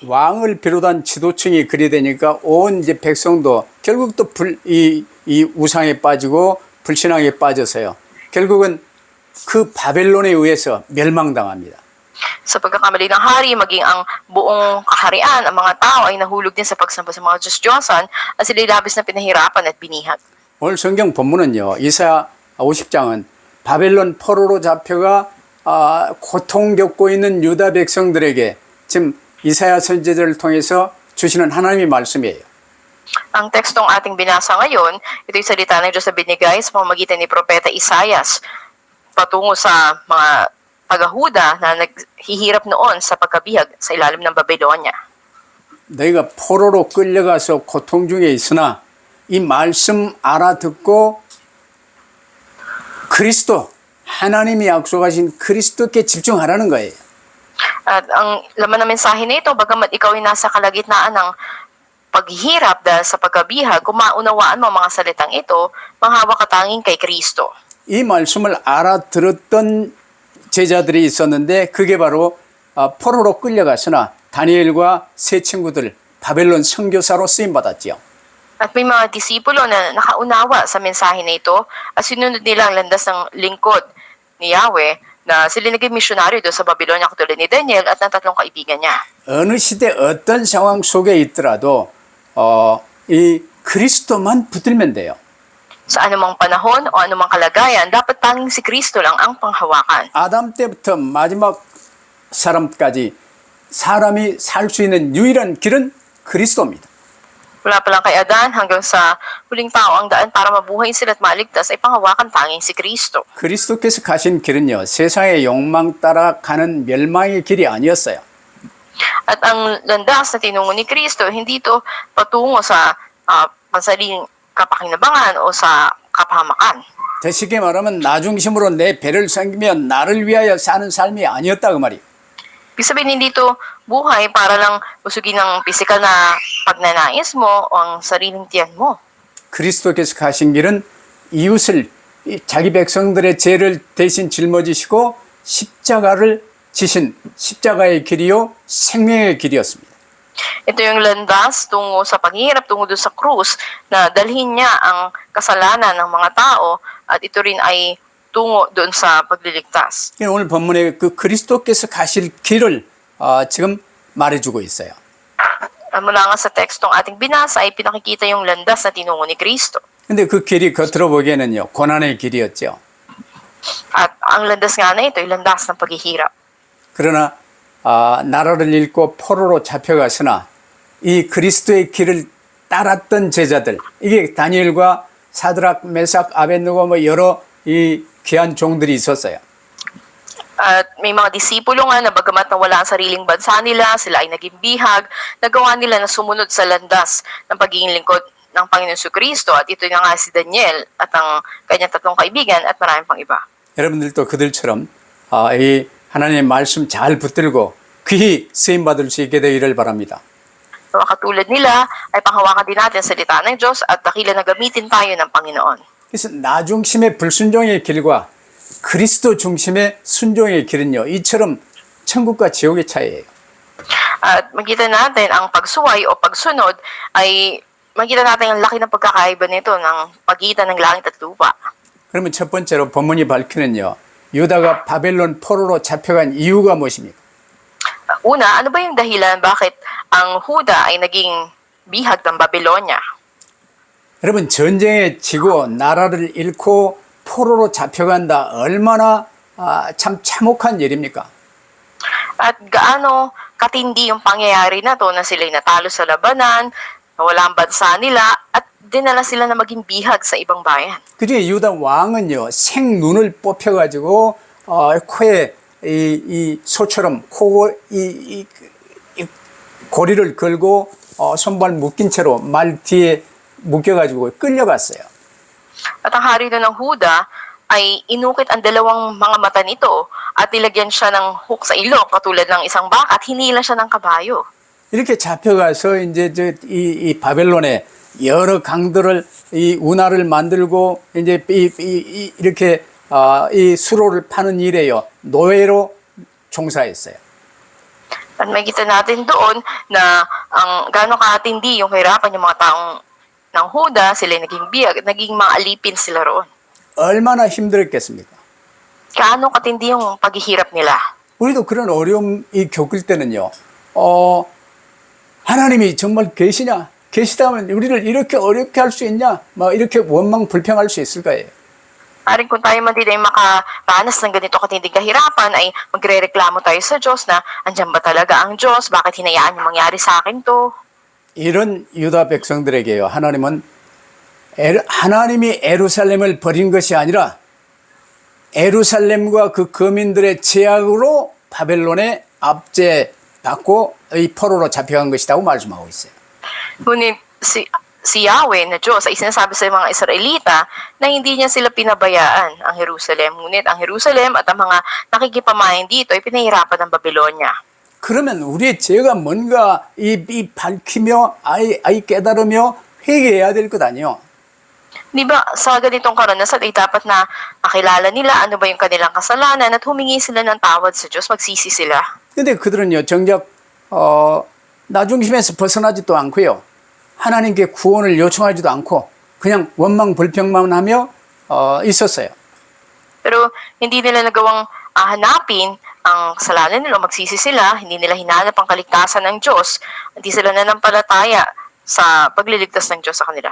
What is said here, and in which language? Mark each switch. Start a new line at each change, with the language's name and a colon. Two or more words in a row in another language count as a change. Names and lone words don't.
Korean: 왕을 비롯한 지도층이 그리 되니까 온 이제 백성도 결국 또 이 우상에 빠지고 불신앙에 빠져서요. 결국은 그 바벨론에 의해서 멸망당합니다.
Filipino: Sa pagkakamali ng hari, maging ang buong kaharian, ang mga tao ay nahulog din sa pagsamba sa mga Diyos-Diyosan at sila'y labis na pinahirapan at binihag.
Korean: 오늘 성경 본문은요. 이사야 50장은 바벨론 포로로 잡혀가 고통 겪고 있는 유다 백성들에게 지금 이사야 선지자를 통해서 주시는 하나님의 말씀이에요.
Filipino: Ang tekstong ating binasa ngayon, ito'y salita ng Diyos na binigay sa pamamagitan ni Propeta Isaias patungo sa mga taga-Huda na naghihirap noon sa pagkabihag sa ilalim ng Babylonia.
Korean: 너희가 포로로 끌려가서 고통 중에 있으나 이 말씀 알아듣고 그리스도, 하나님이 약속하신 그리스도께 집중하라는 거예요.
Filipino: At ang laman ng mensahe na ito, bagamat ikaw ay nasa kalagitnaan ng paghihirap dahil sa pagkabihag, kung maunawaan mo ang mga salitang ito, manghawak ka tanging kay Kristo.
Korean: 이 말씀을 알아들었던 제자들이 있었는데 그게 바로 포로로 끌려갔으나 다니엘과 세 친구들 바벨론 선교사로 쓰임 받았지요.
Filipino: At may mga disipulo na nakaunawa sa mensahe na ito at sinunod nila ang landas ng lingkod ni Yahweh na sila naging misyonaryo doon sa Babylonia katulad ni Daniel at ng tatlong kaibigan niya.
Korean: 어느 시대 어떤 상황 속에 있더라도 이 그리스도만 붙들면 돼요.
Filipino: Sa anumang panahon o anumang kalagayan, dapat tanging si Kristo lang ang panghawakan.
Korean: 아담 때부터 마지막 사람까지 사람이 살 수 있는 유일한 길은 그리스도입니다.
Filipino: Mula pa lang kay Adan hanggang sa huling tao, ang daan para mabuhay sila at maligtas ay panghawakan tanging si Kristo.
Korean: 그리스도께서 가신 길은요, 세상의 욕망 따라 가는 멸망의 길이 아니었어요.
Filipino: At ang landas na tinungo ni Kristo, hindi ito patungo sa pansariling kapakinabangan o sa kapahamakan.
Korean: 더 쉽게 말하면 나 중심으로 내 배를 섬기며 나를 위하여 사는 삶이 아니었다 그 말이에요.
Filipino: Ibig sabihin, hindi ito buhay para lang usugin ng pisikal na pagnanais mo o ang sariling tiyan mo.
Korean: 그리스도께서 가신 길은 이웃을 자기 백성들의 죄를 대신 짊어지시고 십자가를 지신 십자가의 길이요 생명의 길이었습니다.
Filipino: Ito yung landas tungo sa paghihirap, tungo doon sa krus na dalhin niya ang kasalanan ng mga tao at ito rin ay tungo doon sa pagliligtas.
Korean: 오늘 본문에 그 그리스도께서 가실 길을 지금 말해주고 있어요.
Filipino: Mula nga sa tekstong ating binasa ay pinakikita yung landas na tinungo ni Kristo.
Korean: 근데 그 길이 겉으로 보기에는요 고난의 길이었죠.
Filipino: At ang landas nga na ito ay landas ng paghihirap.
Korean: 그러나 나라를 잃고 포로로 잡혀갔으나 이 그리스도의 길을 따랐던 제자들, 이게 다니엘과 사드락, 메삭, 아벳느고 뭐 여러 이 귀한 종들이 있었어요.
Filipino: At may mga disipulo nga na bagamat nawala ang sariling bansa nila, sila ay naging bihag, nagawa nila na sumunod sa landas ng pagiging lingkod ng Panginoon Kristo. At ito na nga si Daniel at ang kanyang tatlong kaibigan at maraming pang iba.
Korean: 여러분들도 그들처럼 이 하나님의 말씀 잘 붙들고 귀히 쓰임받을 수 있게 되기를 바랍니다.
Filipino: So, katulad nila, ay panghawakan din natin ang salita ng Diyos at dakila na gamitin tayo ng Panginoon.
Korean: 그래서 나 중심의 불순종의 길과 그리스도 중심의 순종의 길은요, 이처럼 천국과 지옥의 차이예요.
Filipino: At makita natin ang pagsuway o pagsunod ay makita natin ang laki ng pagkakaiba nito ng pagitan ng langit at lupa.
Korean: 그러면 첫 번째로 본문이 밝히는요, 유다가 바벨론 포로로 잡혀간 이유가 무엇입니까?
Filipino: Una, ano ba yung dahilan bakit ang Huda ay naging bihag ng Babylonia?
Korean: 여러분, 전쟁에 지고 나라를 잃고 포로로 잡혀간다. 얼마나 참 참혹한 일입니까?
Filipino: At gaano katindi yung pangyayari na to na sila'y natalo sa labanan, nawala ang bansa nila, at dinala sila na maging bihag sa ibang bayan.
Korean: 그중에 유다 왕은요, 생눈을 뽑혀가지고 코에 이 소처럼 고리를 걸고 손발 묶인 채로 말 뒤에 묶여가지고 끌려갔어요.
Filipino: At ang hari na ng Huda ay inukit ang dalawang mga mata nito at nilagyan siya ng hook sa ilong katulad ng isang baka at hinila siya ng kabayo.
Korean: 이렇게 잡혀가서 이제 이 바벨론에 여러 강들을 이 운하를 만들고 이제 이렇게 이 수로를 파는 일에요, 노예로 종사했어요.
Filipino: At makita natin doon na ang gaano katindi yung kahirapan yung mga taong ng Huda, sila naging biyag at naging mga alipin sila roon.
Korean: 얼마나 힘들었겠습니까?
Filipino: Gaano katindi yung paghihirap nila.
Korean: 우리도 그런 어려움이 겪을 때는요, 하나님이 정말 계시냐? 계시다면 우리를 이렇게 어렵게 할 수 있냐? 막 이렇게 원망 불평할 수 있을 거예요.
Filipino: Maring kung tayo man din ay makaranas ng ganito katinding kahirapan ay magre-reklamo tayo sa Diyos na andyan ba talaga ang Diyos? Bakit hinayaan yung mangyari sa akin to?
Korean: 이런 유다 백성들에게요, 하나님이 에루살렘을 버린 것이 아니라 에루살렘과 그 거민들의 제약으로 바벨론에 압제받고 이 포로로 잡혀간 것이라고 말씀하고 있어요.
Filipino: Ngunit si Yahweh na Diyos ay sinasabi sa mga Israelita na hindi niya sila pinabayaan ang Jerusalem. Ngunit ang Jerusalem at ang mga nakikipamahain dito ay pinahirapan ng Babylonia.
Korean: 그러면 우리의 죄가 뭔가 이 밝히며 아이 깨달으며 회개해야 될 것 아니에요.
Filipino: Di ba sa ganitong karanasan ay dapat na makilala nila ano ba yung kanilang kasalanan at humingi sila ng tawad sa Diyos, magsisi sila.
Korean: 근데 그들은요, 정작 나 중심에서 벗어나지도 않고요, 하나님께 구원을 요청하지도 않고 그냥 원망 불평만 하며 있었어요.
Filipino: Pero hindi nila nagawang hanapin ang kasalanan nila, magsisi sila, hindi nila hinanap ang kaligtasan ng Diyos, hindi sila nanampalataya sa pagliligtas ng Diyos sa kanila.